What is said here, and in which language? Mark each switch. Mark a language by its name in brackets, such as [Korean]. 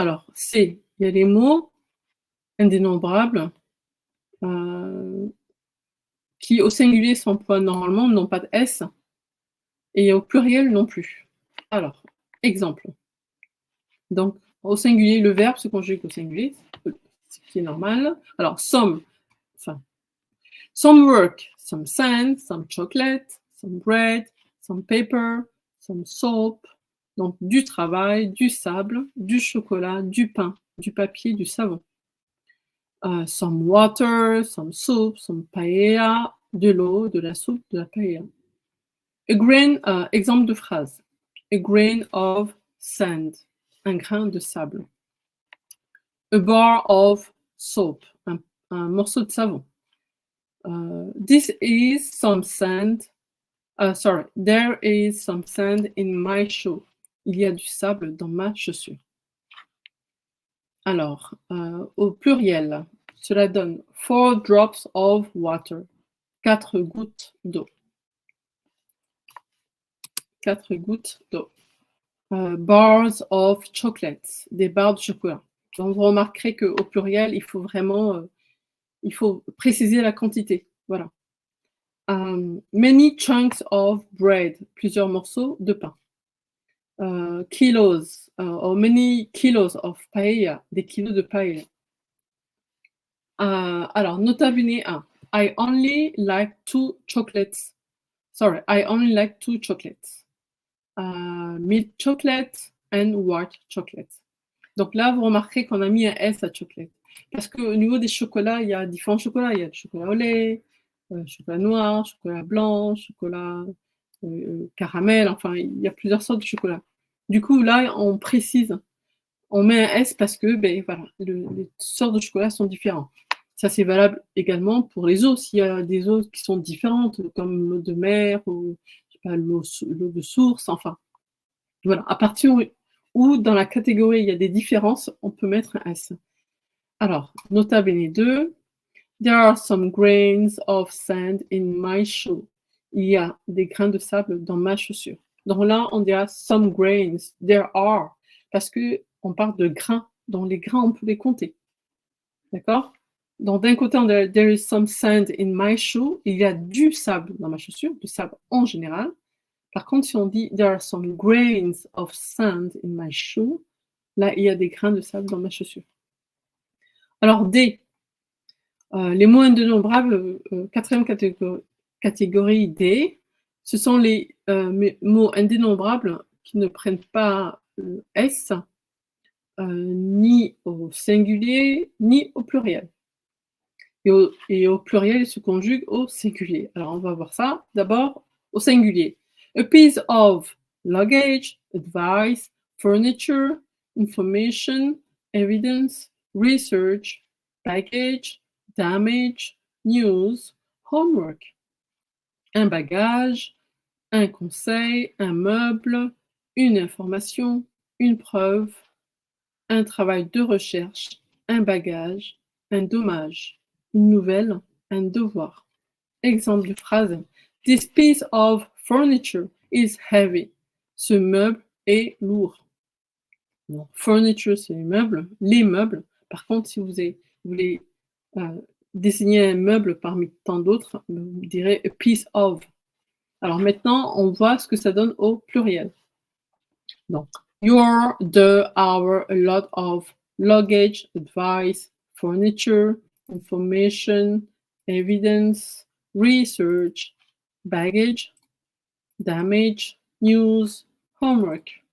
[French] Alors, C, il y a les mots indénombrables qui, au singulier, s'emploient normalement, n'ont pas de S, et au pluriel non plus. Alors, exemple. Donc, au singulier, le verbe se conjugue au singulier, ce qui est normal. Alors, [English] some work, some sand, some chocolate, some bread, some paper, some soap. [French] Donc, du travail, du sable, du chocolat, du pain, du papier, du savon. [English] Some water, some soup, some paella, [French] de l'eau, de la soupe, de la paella. [English] A grain, [French] exemple de phrase. [English] A grain of sand, [French] un grain de sable. [English] A bar of soap, [French] un morceau de savon. [English] This is some sand. There is some sand in my shoe. [French] Il y a du sable dans ma chaussure. Alors, au pluriel, cela donne [English] 4 drops of water. [French] 4 gouttes d'eau. 4 gouttes d'eau. [English] Bars of chocolates. [French] Des barres de chocolat. Donc, vous remarquerez qu'au pluriel, il faut vraiment il faut préciser la quantité. Voilà. [English] Many chunks of bread. [French] Plusieurs morceaux de pain. [English] Kilos, or many kilos of paella, [French] des kilos de paella. Alors, [English] nota bene 1. I only like 2 chocolates. Sorry, I only like 2 chocolates. Milk chocolate and white chocolate. [French] Donc là, vous remarquerez qu'on a mis un S à chocolate. Parce qu'au niveau des chocolats, il y a différents chocolats. Il y a le chocolat au lait, chocolat noir, chocolat blanc, chocolat caramel, enfin, il y a plusieurs sortes de chocolat. Du coup, là, on précise, on met un S parce que, ben voilà, les sortes de chocolat sont différents. Ça, c'est valable également pour les eaux. S'il y a des eaux qui sont différentes, comme l'eau de mer ou l'eau de source, enfin. Voilà, à partir où dans la catégorie il y a des différences, on peut mettre un S. Alors, nota bene 2. [English] There are some grains of sand in my shoe. [French] Il y a des grains de sable dans ma chaussure. Donc là, on dira [English] some grains. There are. [French] Parce qu'on parle de grains. Donc les grains, on peut les compter. D'accord? Donc d'un côté, on dit [English] there is some sand in my shoe. [French] Il y a du sable dans ma chaussure, du sable en général. Par contre, si on dit [English] there are some grains of sand in my shoe, [French] là, il y a des grains de sable dans ma chaussure. Alors, D. Les mots indénombrables, quatrième catégorie D, ce sont les mots indénombrables qui ne prennent pas S ni au singulier, ni au pluriel. Et au pluriel, il se conjugue au singulier. Alors, on va voir ça. D'abord, au singulier. [English] A piece of luggage, advice, furniture, information, evidence, research, baggage, damage, news, homework. [French] Un bagage, un conseil, un meuble, une information, une preuve, un travail de recherche, un bagage, un dommage, une nouvelle, un devoir. Exemple de phrase. [English] This piece of furniture is heavy. [French] Ce meuble est lourd. Donc, furniture, c'est les meubles. Les meubles. Par contre, si vous voulez désigner un meuble parmi tant d'autres, vous direz [English] a piece of. [French] Alors maintenant, on voit ce que ça donne au pluriel. Donc, [English] your, the, our, a lot of, luggage, advice, furniture, information, evidence, research, baggage, damage, news, homework.